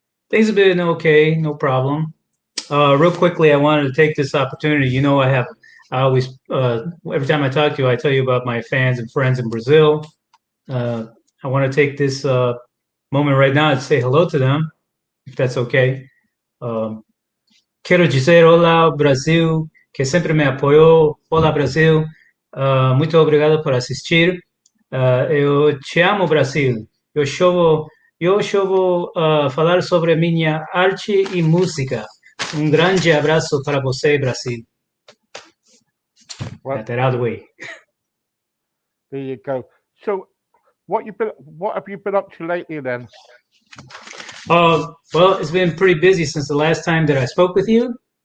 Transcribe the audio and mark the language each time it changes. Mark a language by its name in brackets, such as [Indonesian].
[English] Things have been okay, no problem. Real quickly, I wanted to take this opportunity. I always, every time I talk to you, I tell you about my fans and friends in Brazil. Uh, I want to take this moment right now to say hello to them, if that's okay. [Portuguese] Um, Quero dizer olá, Brasil, que sempre me apoiou. Olá, Brasil. Muito obrigado por assistir. Eu te amo, Brasil. Eu vou falar sobre minha arte e música. Grande abraço para você, Brasil. [English] Well, Got that out of the way. there you go. So, What have you been up to lately then? Well, it's been pretty busy since the last time that I spoke with you.